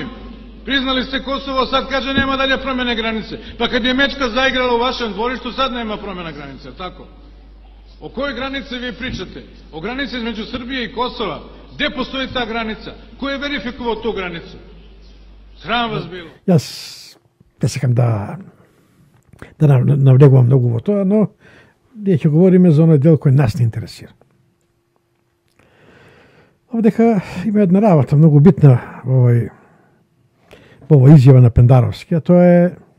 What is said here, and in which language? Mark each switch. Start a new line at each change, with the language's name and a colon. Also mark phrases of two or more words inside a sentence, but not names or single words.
Serbian: Priznali ste Kosovo, sad kaže nema dalje promjene granice. Pa kad je mečka zaigrala u vašem dvorištu, sad nema promjena granice, tako? O kojoj granici vi pričate? O granici između Srbije i Kosova. Gde postoji ta granica? Ko je verifikovao tu granicu? Sram vas bilo.
Macedonian: Јас не сакам да навлегувам многу во тоа, но ние ќе говориме за оној дел кој нас не интересира. Овдека има една работа многу битна во ова изјава на Пендаровски, а тој